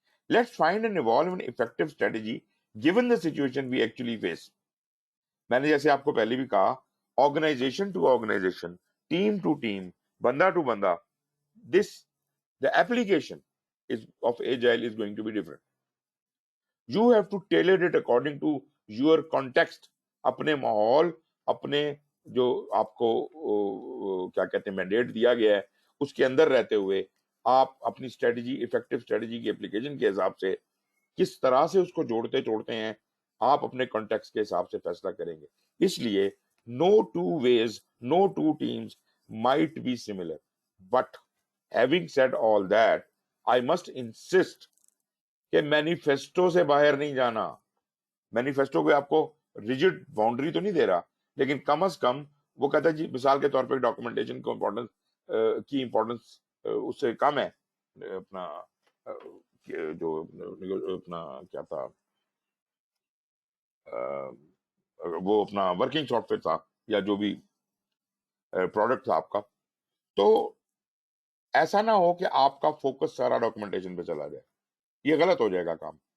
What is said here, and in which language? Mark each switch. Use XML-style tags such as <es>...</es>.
<en>Let's find and evolve an effective strategy given the situation we actually face.</en> <ur>میں نے جیسے آپ کو پہلے بھی کہا, organization to organization, team to team, بندہ ٹو بندہ,</ur> <en>the application of agile is going to be different. You have to tailor it according to your context.</en> <ur>اپنے ماحول, اپنے جو آپ کو کیا کہتے ہیں مینڈیٹ دیا گیا ہے اس کے اندر رہتے ہوئے آپ اپنی اسٹریٹجی, افیکٹو اسٹریٹجی کی اپلیکیشن کے حساب سے کس طرح سے اس کو جوڑتے توڑتے ہیں, آپ اپنے کانٹیکس کے حساب سے فیصلہ کریں گے. اس لیے</ur> <en>no two ways, no two teams might be similar. But having said all that, I must insist</en> <ur>کہ مینیفیسٹو سے باہر نہیں جانا. مینیفیسٹو کوئی آپ کو ریجڈ باؤنڈری تو نہیں دے رہا, لیکن کم از کم وہ کہتا ہے جی مثال کے طور پہ ڈاکومنٹیشن کو کی امپورٹنس اس سے کم ہے. اپنا جو اپنا کیا تھا, وہ اپنا ورکنگ سافٹ ویئر تھا یا جو بھی پروڈکٹ تھا آپ کا, تو ایسا نہ ہو کہ آپ کا فوکس سارا ڈاکومنٹیشن پہ چلا جائے, یہ غلط ہو جائے گا کام.</ur>